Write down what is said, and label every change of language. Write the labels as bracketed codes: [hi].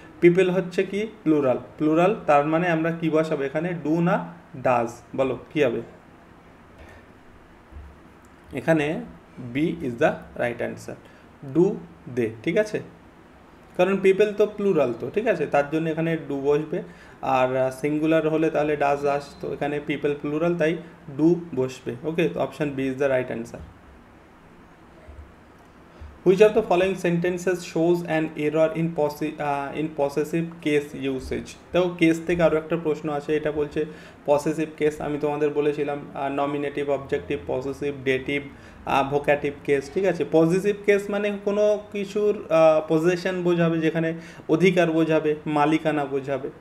[bn] People হচ্ছে কি plural, plural, তার মানে আমরা কি বসাবো এখানে, ডু না ডাস, বলো কি হবে, এখানে [en] B is the right answer, [bn] do they, ঠিক আছে, কারণ পিপল তো প্লুরাল তো, ঠিক আছে, তার জন্য এখানে ডু বসবে, আর সিঙ্গুলার হলে তাহলে ডাজ আসতো, এখানে পিপল প্লুরাল তাই ডু বসবে। [en] Okay, তো option B is the right answer. Which of the following sentences shows an error in possessive case usage? [bn] দেখো কেস থেকে আরও একটা প্রশ্ন আছে, এটা বলছে পসেসিভ কেস, আমি তোমাদের বলেছিলাম nominative, objective, possessive, dative, ভোকাটিভ case, ঠিক আছে। পজিটিভ কেস মানে কোনো কিছুর পজেশন বোঝাবে, যেখানে অধিকার বোঝাবে, মালিকানা বোঝাবে।